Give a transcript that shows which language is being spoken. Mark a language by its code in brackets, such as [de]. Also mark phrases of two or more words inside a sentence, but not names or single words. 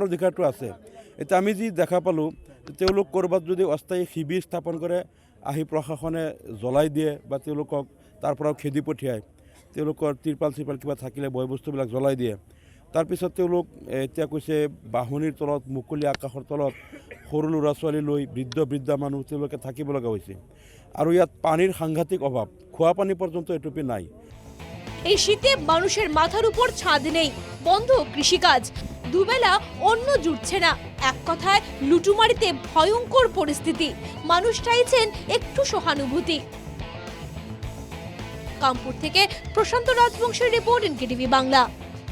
[as] অধিকাৰটো আছে এতিয়া আমি যি দেখা পালোঁ তেওঁলোক ক'ৰবাত যদি অস্থায়ী শিবিৰ স্থাপন কৰে আহি প্ৰশাসনে জ্বলাই দিয়ে বা তেওঁলোকক তাৰ পৰাও খেদি পঠিয়ায় তেওঁলোকৰ তিৰপাল কিবা থাকিলে বয় বস্তুবিলাক জ্বলাই দিয়ে তাৰপিছত তেওঁলোক এতিয়া কৈছে বাহনিৰ তলত মুকলি আকাশৰ তলত সৰু ল'ৰা ছোৱালী লৈ বৃদ্ধা মানুহ তেওঁলোকে থাকিব লগা হৈছে আৰু ইয়াত পানীৰ সাংঘাতিক অভাৱ খোৱা পানী পৰ্যন্ত এটুপি নাই [bn] এই শীতে মানুষের মাথার উপর ছাদ নেই বন্ধ কৃষিকাজ দুবেলা অন্ন জুটছে না এক কথায় লুটুমারিতে ভয়ঙ্কর পরিস্থিতি মানুষ চাইছেন একটু সহানুভূতি কামপুর থেকে প্রশান্ত রাজবংশের রিপোর্ট এনকেটিভি বাংলা।